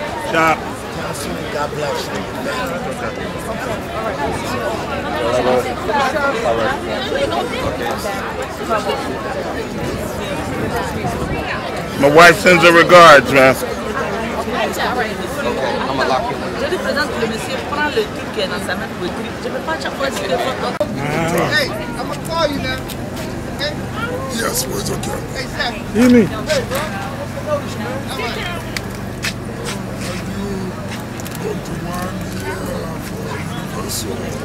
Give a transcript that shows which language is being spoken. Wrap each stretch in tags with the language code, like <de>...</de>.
<en>Yeah. God bless you. My wife sends her regards, man.</en> <fr>présente le monsieur, prend le truc qui est dans sa main pour écrire. Je ne peux pas chaque fois dire photo.</fr> <en>Hey, I'm gonna call you now. Okay? Yes, where's okay? Hey, Zach. Hear me. Go to 1 year for Universal.</en>